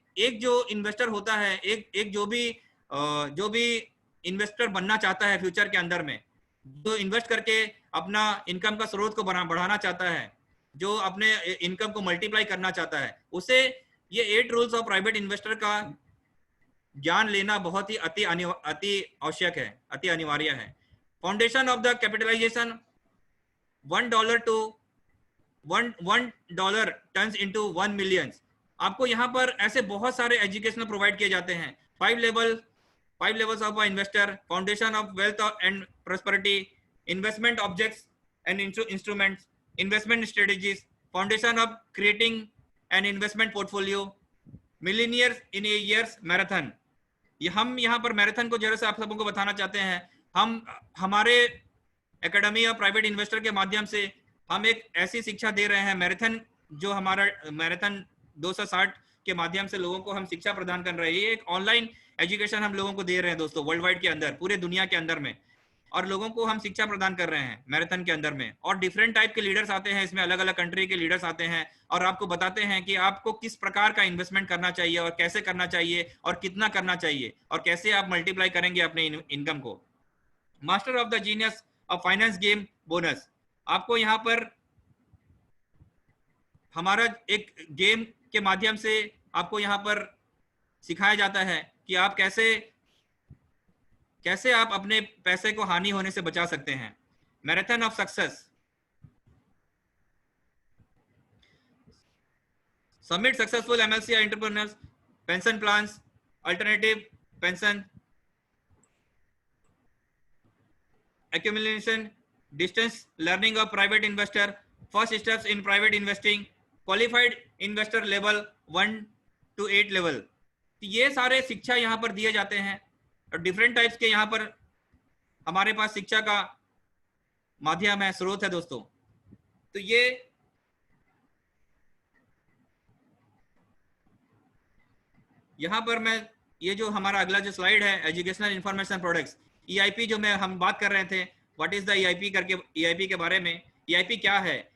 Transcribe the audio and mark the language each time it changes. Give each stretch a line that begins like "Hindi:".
Hindi: एक जो इन्वेस्टर होता है, एक जो भी इन्वेस्टर बनना चाहता है फ्यूचर के अंदर में, जो इन्वेस्ट करके अपना इनकम का स्रोत को बढ़ाना चाहता है, जो अपने इनकम को मल्टीप्लाई करना चाहता है, उसे ये 8 रूल्स ऑफ प्राइवेट इन्वेस्टर का ज्ञान लेना बहुत ही अति आवश्यक है, अति अनिवार्य है।
English: Foundation of the capitalization, $1 to $1 turns into 1 million.
Hindi: आपको यहाँ पर ऐसे बहुत सारे एजुकेशनल प्रोवाइड किए जाते हैं।
English: 5 levels of investor, foundation of wealth and prosperity, investment objects and instruments, investment strategies, foundation of creating an investment portfolio, millionaires in a year's marathon।
Hindi: हम यहाँ पर मैराथन को जरा से आप सबों को बताना चाहते हैं। हम हमारे एकेडमी ऑफ प्राइवेट इन्वेस्टर के माध्यम से हम एक ऐसी शिक्षा दे रहे हैं, मैराथन, जो हमारा मैराथन 260 के माध्यम से लोगों को हम शिक्षा प्रदान कर रहे हैं। ये एक ऑनलाइन एजुकेशन हम लोगों को दे रहे हैं दोस्तों, वर्ल्ड वाइड के अंदर, पूरे दुनिया के अंदर में। और लोगों को हम शिक्षा प्रदान कर रहे हैं मैराथन के अंदर में। और डिफरेंट टाइप के लीडर्स आते हैं इसमें, अलग अलग कंट्री के लीडर्स आते हैं और आपको बताते हैं कि आपको किस प्रकार का इन्वेस्टमेंट करना चाहिए और कैसे करना चाहिए और कितना करना चाहिए और कैसे आप मल्टीप्लाई करेंगे अपने इनकम को। Master of the genius of finance game bonus, आपको यहाँ पर हमारा एक गेम के माध्यम से आपको यहाँ पर सिखाया जाता है कि आप कैसे आप अपने पैसे को हानि होने से बचा सकते हैं।
English: Marathon of success, submit successful MLC entrepreneurs, pension plans, alternative pension, accumulation, distance learning of private investor, first steps in private investing, qualified investor level 1 to 8 level।
Hindi: ये सारे शिक्षा यहाँ पर दिए जाते हैं और डिफरेंट टाइप्स के यहाँ पर हमारे पास शिक्षा का माध्यम है, स्रोत है दोस्तों। तो यहाँ पर मैं ये जो हमारा अगला जो स्लाइड है, एजुकेशनल इंफॉर्मेशन प्रोडक्ट्स, EIP जो हम बात कर रहे थे,
English: what is the EIP
Hindi: करके, EIP के बारे में। EIP क्या है?